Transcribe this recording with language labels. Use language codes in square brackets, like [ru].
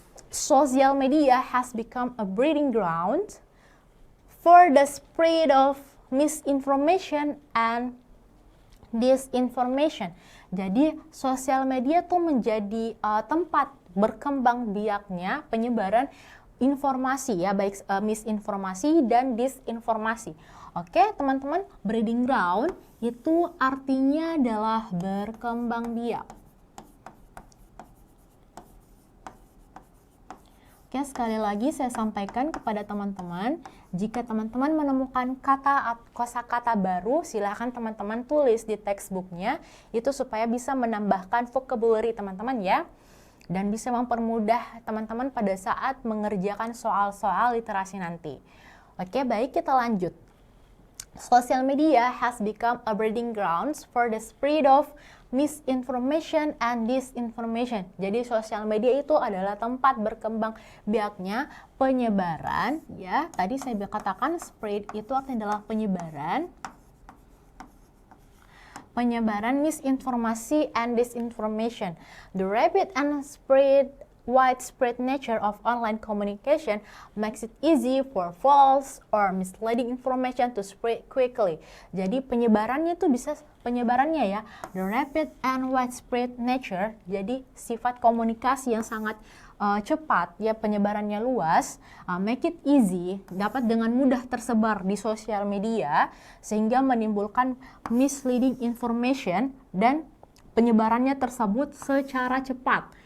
[en] Social media has become a breeding ground for the spread of misinformation and disinformation. [id] Jadi, sosial media tuh menjadi tempat berkembang biaknya penyebaran informasi baik misinformasi dan disinformasi. Oke, teman-teman, [en] breeding ground [id] itu artinya adalah berkembang biak. Oke, sekali lagi saya sampaikan kepada teman-teman, jika teman-teman menemukan kata kosakata baru, silahkan teman-teman tulis di textbooknya, itu supaya bisa menambahkan vocabulary teman-teman ya, dan bisa mempermudah teman-teman pada saat mengerjakan soal-soal literasi nanti. Oke, baik, kita lanjut. [en] Social media has become a breeding grounds for the spread of misinformation and disinformation. [id] Jadi sosial media itu adalah tempat berkembang biaknya penyebaran, ya. Tadi saya katakan spread itu artinya adalah penyebaran misinformasi [en] and disinformation. The rapid and widespread nature of online communication makes it easy for false or misleading information to spread quickly. [id] Jadi penyebarannya ya, [en] the rapid and widespread nature, [id] jadi sifat komunikasi yang sangat cepat, ya, penyebarannya luas, [en] make it easy, [id] dapat dengan mudah tersebar di sosial media sehingga menimbulkan [en] misleading information [id] dan penyebarannya tersebut secara cepat.